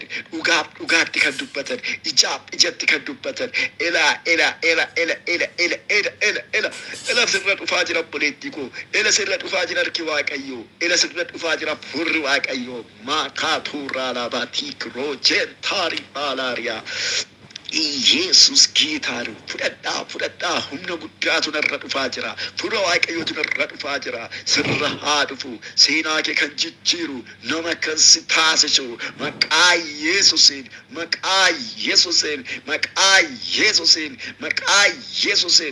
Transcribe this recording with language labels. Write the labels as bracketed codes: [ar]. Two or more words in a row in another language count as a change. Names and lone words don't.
[om] Dhugaaf dhugaatti kan dubbatan. Ijaaf ijatti kan dubbatan. Ela sirra dhufaa jira obboleettii koo. Ela sirra dhufaa jira harki Waaqayyoo. Ela sirra dhufaa jira furri Waaqayyoo. Maakaaturraa laabaatii kiroojen taarii baalaariyaa. [am] ኢየሱስ ጌታ ነው። [om] ፍረዳ humna guddaatu narra dhufaa jira. Fura waaqayyootu narra dhufaa jira. Sirra haa dhufu. Seenaa kee kan jijjiiru nama kan si taasisu maqaa Yesuusiin, maqaa Yesuusiin, maqaa Yesuusiin, maqaa Yesuusiin.